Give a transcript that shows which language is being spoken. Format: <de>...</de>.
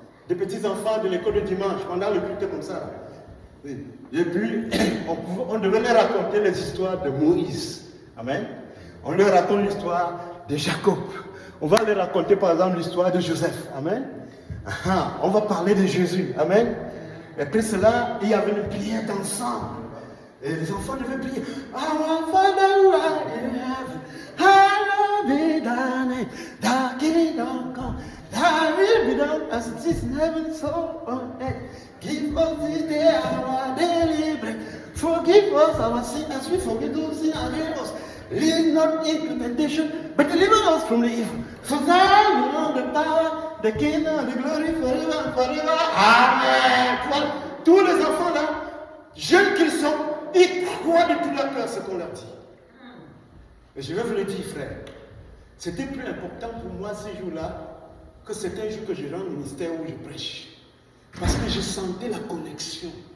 <fr>Des petits-enfants de l'école de dimanche, pendant le culte comme ça. Et puis, on devait leur raconter les histoires de Moïse. Amen. On leur raconte l'histoire de Jacob. On va leur raconter par exemple l'histoire de Joseph. Amen. On va parler de Jésus. Amen. Et après cela, il y avait une prière d'ensemble. Et les enfants devaient prier.</fr> <en>Our Father who art in heaven, hallowed be thy name. Thy kingdom come, thy will be done as it is in heaven, so on earth. Give us this day our daily bread. Forgive us our sins as we forgive those who sin against us. Lead not into temptation, but deliver us from the evil. For thine is the power, the kingdom, and the glory forever and forever.</en> <fr>Amen. Voilà. Tous les enfants là, jeunes qu'ils sont, ils croient de tout leur cœur ce qu'on leur dit. Et je vais vous le dire, frère, c'était plus important pour moi ces jours-là que c'était un jour que je rends au ministère où je prêche. Parce que je sentais la connexion</fr>